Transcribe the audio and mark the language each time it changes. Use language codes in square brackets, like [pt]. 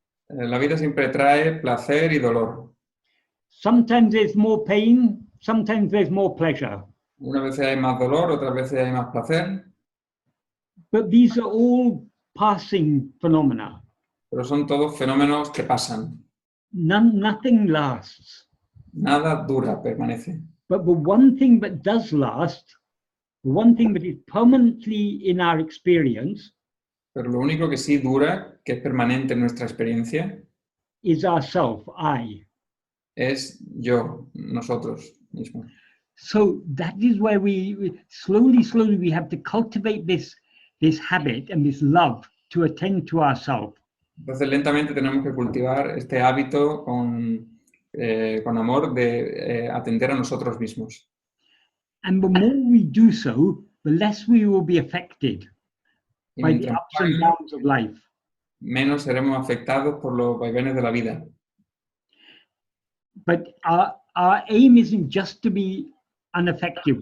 [es] La vida siempre trae placer y dolor. [en] Sometimes there's more pain, sometimes there's more pleasure. [es] Una vez hay más dolor, otras veces hay más placer, [en] But these are all passing phenomena. [es] pero son todos fenómenos que pasan. [en] Nothing lasts. [es] Nada dura, permanece. [en] But the one thing that does last, the one thing that is permanently in our experience, [es] Pero lo único que sí dura, que es permanente en nuestra experiencia, [en] is ourself, I. [es] es yo, nosotros mismos. [en] So that is where we slowly we have to cultivate this habit and this love to attend to ourselves. [es] Entonces lentamente tenemos que cultivar este hábito con amor de atender a nosotros mismos. [en] And the more we do so, the less we will be affected [es] Y [en] by the [es] mientras [en] ups and downs of life. [es] menos seremos afectados por los vaivenes de la vida. [en] But our aim isn't just to be unaffected.